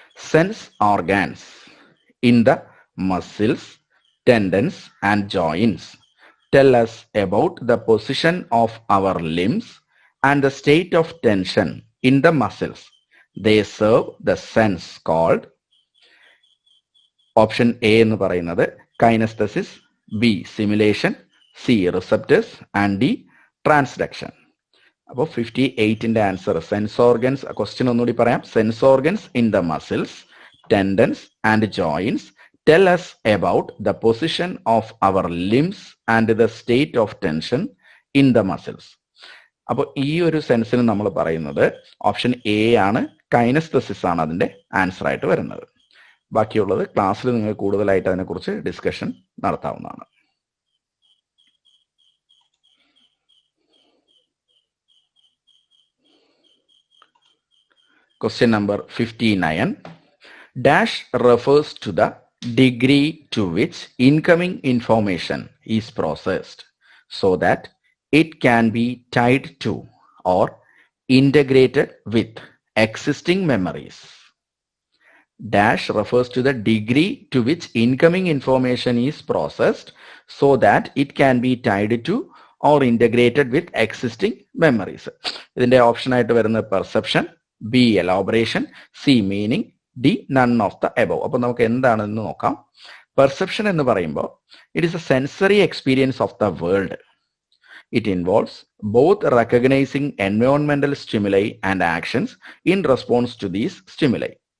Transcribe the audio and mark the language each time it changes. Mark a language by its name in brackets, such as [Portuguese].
[English] Sense organs in the muscles, tendons and joints tell us about the position of our limbs and the state of tension in the muscles. They serve the sense called. [Malayalam] Option A എന്ന് പറയുന്നത് കൈനസ്തസിസ്, B simulation, C receptors and D transduction. അപ്പോൾ 58ന്റെ answer sense organs. Question ഒന്നുകൂടി പറയാം. [English] Sense organs in the muscles, tendons and joints tell us about the position of our limbs and the state of tension in the muscles. [Malayalam] അപ്പോൾ ഈ ഒരു സെൻസിന് നമ്മൾ പറയുന്നത് option A ആണ്, കൈനസ്തസിസ് ആണ് അതിന്റെ ആൻസർ ആയിട്ട് വരുന്നത്. ബാക്കിയുള്ളത് ക്ലാസ്സിൽ നിങ്ങൾ കൂടുതലായിട്ട് അതിനെക്കുറിച്ച് ഡിസ്കഷൻ നടത്താവുന്നതാണ്. [English] Question number 59. Dash refers to the degree to which incoming information is processed so that it can be tied to or integrated with existing memories. Dash refers to the degree to which incoming information is processed so that it can be tied to or integrated with existing memories. [Malayalam] ഇതിന്റെ option ആയിട്ട് വരുന്ന perception, B എലോബറേഷൻ, C meaning, D none of the above. അപ്പൊ നമുക്ക് എന്താണെന്ന് നോക്കാം. Perception എന്ന് പറയുമ്പോൾ [English] It is A sensory experience of the world. It involves both recognising എൻവയോൺമെന്റൽ stimuli and actions in response to these stimuli.